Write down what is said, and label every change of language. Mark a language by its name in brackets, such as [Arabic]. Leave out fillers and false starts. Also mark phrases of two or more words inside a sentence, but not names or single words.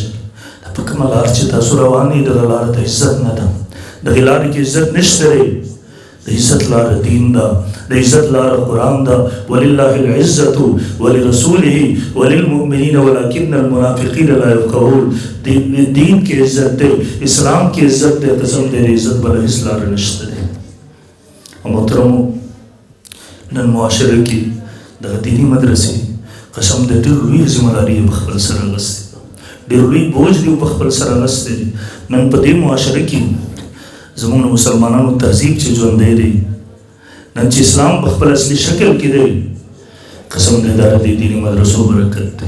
[Pashto] دا په کومه لار چې تاسو روان یې دغه لاره ته عزت نه ده، دغې لارې کې عزت نشته دی. د عزت لاره دین ده، د عزت لاره قرآن ده. [Arabic] ولله العزة ولرسوله وللمؤمنین ولكن المنافقین لا يفقهون. [Pashto] دین کی عزت ده، اسلام کی عزت ده، قسم دے عزت بلا اس لاره نشته ده. محترمو نن معاشره کې د دینی مدرسې قسم دې ډېر لوی ذمہ داري په خپل سره اخیستې، ډېر لوی بوج دی په خپل سره اخیستې. نن په دې معاشره کې زموږ مسلمانانو تهذیب چې ژوندی دی، نن چې اسلام په خپل اصلي شکل کې دی، قسم دې د دینی مدرسو برکت دی.